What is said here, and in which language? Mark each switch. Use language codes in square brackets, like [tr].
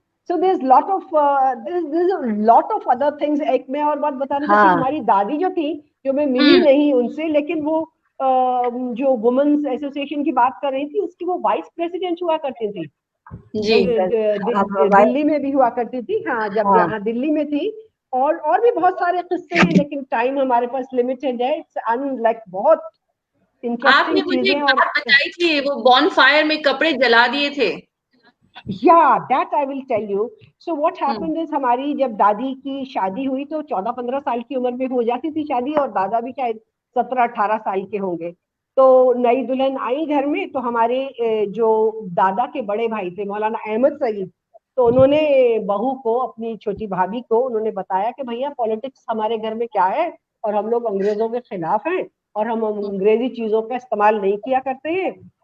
[en] So there's lot of there's a lot of other things. [hi] एक मैं और बात बताना चाहती हूँ, हमारी दादी जो थी, जो मैं मिली नहीं उनसे, लेकिन वो जो वुमेन्स एसोसिएशन की बात कर रही थी, उसकी वो वाइस प्रेसिडेंट हुआ करती थी। दिल्ली में भी हुआ करती थी। हाँ, जब यहाँ दिल्ली में थी। और भी बहुत सारे किस्से हैं, लेकिन टाइम हमारे पास लिमिटेड है। इट्स अनलाइक बहुत आपने मुझे एक बात बताई थी, वो बॉनफायर में कपड़े जला दिए थे। [en] Yeah, that I will tell you. So what happened is, [hi] हमारी जब दादी की शादी हुई तो 14-15 साल की उम्र में हो जाती थी शादी, और दादा भी शायद 17-18 साल के होंगे। तो नई दुल्हन आई घर में, तो हमारे जो दादा के बड़े भाई थे मौलाना अहमद सईद, तो उन्होंने बहू को, अपनी छोटी भाभी को उन्होंने बताया कि भैया पॉलिटिक्स हमारे घर में क्या है, और हम लोग अंग्रेजों के खिलाफ हैं, और हम अंग्रेजी चीजों का इस्तेमाल नहीं किया करते हैं।